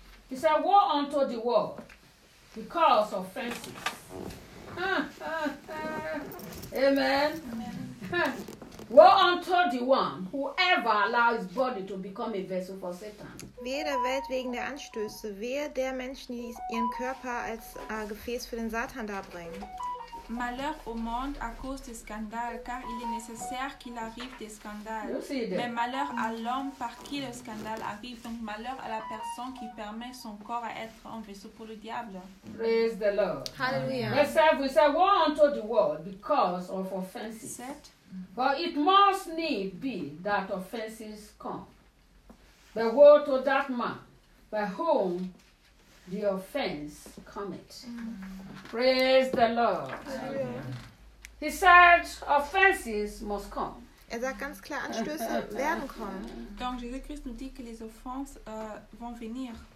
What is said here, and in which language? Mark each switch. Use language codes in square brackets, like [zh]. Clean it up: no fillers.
[en] He said, woe unto the world because of fences. Amen. Woe unto the one whoever allows his body to become a vessel for Satan. [de] Wehe der Welt wegen der Anstöße. Wehe der Menschen, die ihren Körper als Gefäß für den Satan darbringen. [fr] Malheur au monde à cause des scandales, car il est nécessaire qu'il arrive des scandales. Mais malheur à l'homme par qui le scandale arrive. Donc malheur à la personne qui permet son corps à être un vaisseau pour le diable. [en] Praise the Lord. Hallelujah. We say, woe unto the world because of offenses. Set. For it must need be that offenses come. But woe to that man by whom the offense cometh. Praise the Lord. Amen. He said, offenses must come. [de] Er sagt ganz klar, Anstöße werden kommen. [fr] Donc Jésus-Christ nous dit que les offenses vont venir.